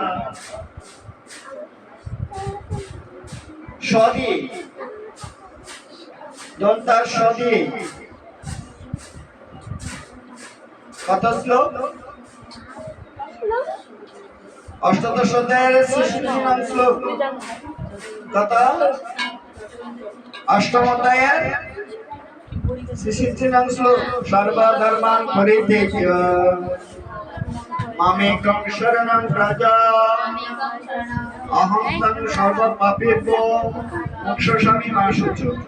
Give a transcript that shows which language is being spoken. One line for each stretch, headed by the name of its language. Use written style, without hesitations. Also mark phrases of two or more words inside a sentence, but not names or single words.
Bangla: সদি দন্তার সদি কত শ্লোক অষ্টাদশ অধ্যায়ের 66 নং শ্লোক কত অষ্টম অধ্যায়ের 66 নং শ্লোক
Sanskrit: সর্বধর্মান পরিত্যাজ্য মামেকং শরণং ব্রজ অহং তং সর্বপাপেভ্যো মোক্ষয়িষ্যামি মা শুচি।